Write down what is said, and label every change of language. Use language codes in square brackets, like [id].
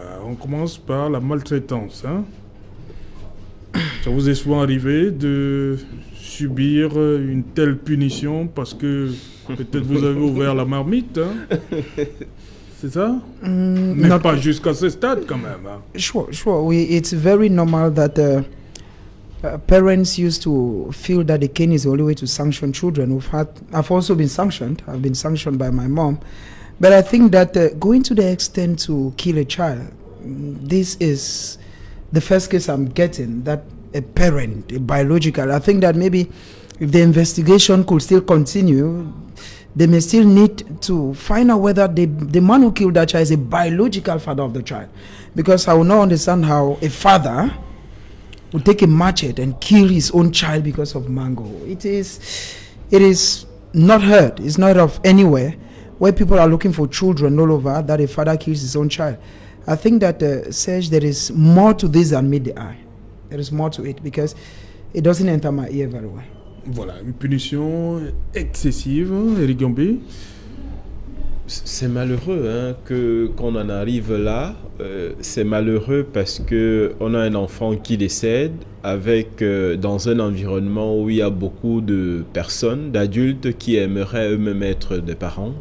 [fr] On commence par la maltraitance. Ça vous est souvent arrivé de subir une telle punition parce que peut-être vous avez ouvert la marmite. C'est ça? Mais pas jusqu'à ce stade quand même. [en] Sure. It's very normal that parents used to feel that the cane is the only way to sanction children. I've also been sanctioned. I've been sanctioned by my mom. But I think that going to the extent to kill a child, this is the first case I'm getting, that a parent, a biological. I think that maybe if the investigation could still continue, they may still need to find out whether the man who killed that child is a biological father of the child. Because I will not understand how a father would take a machete and kill his own child because of mango. It is not heard. It's not of anywhere where people are looking for children all over that a father kills his own child. I think that Serge, there is more to this than meet the eye. There is more to it because it doesn't enter my ear very well. [fr] Voilà, une punition excessive, Eric Gambé. C'est malheureux qu'on en arrive là. C'est malheureux parce qu'on a un enfant qui décède dans un environnement où il y a beaucoup de personnes, d'adultes qui aimeraient eux-mêmes être des parents.